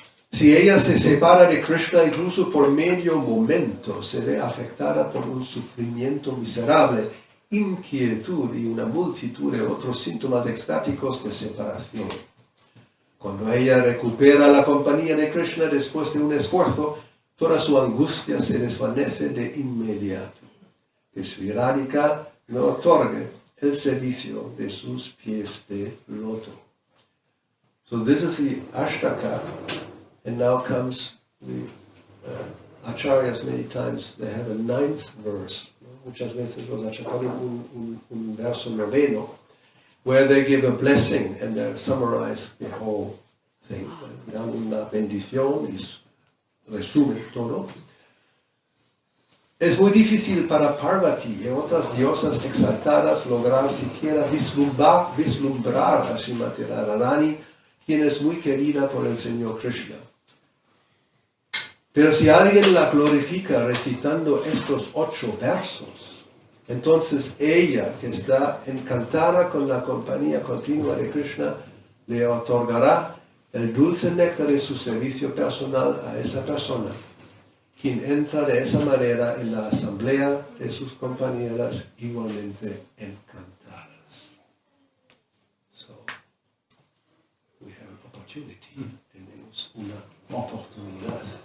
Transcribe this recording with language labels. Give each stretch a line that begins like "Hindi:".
Spanish: Si ella se separa de Krishna incluso por medio momento, se ve afectada por un sufrimiento miserable, inquietud y una multitud de otros síntomas extáticos de separación. Cuando ella recupera la compañía de Krishna después de un esfuerzo, toda su angustia se desvanece de inmediato. Que Sri Radhika me otorgue el servicio de sus pies de loto.
English: So this is the Ashtaka, and now comes the acharyas many times, they have a 9th verse.
Spanish: Muchas veces los acharyas ponen un verso noveno,
English: where they give a blessing and they summarize the whole thing.
Spanish: Dan una bendición y resumen todo. Es muy difícil para Parvati y otras diosas exaltadas lograr siquiera vislumbrar a Srimati Radharani, quien es muy querida por el Señor Krishna. Pero si alguien la glorifica recitando estos 8 versos, entonces ella, que está encantada con la compañía continua de Krishna, le otorgará el dulce néctar de su servicio personal a esa persona, quien entra de esa manera en la asamblea de sus compañeras igualmente encantadas.
English: So, we have an opportunity.
Spanish: Tenemos una oportunidad.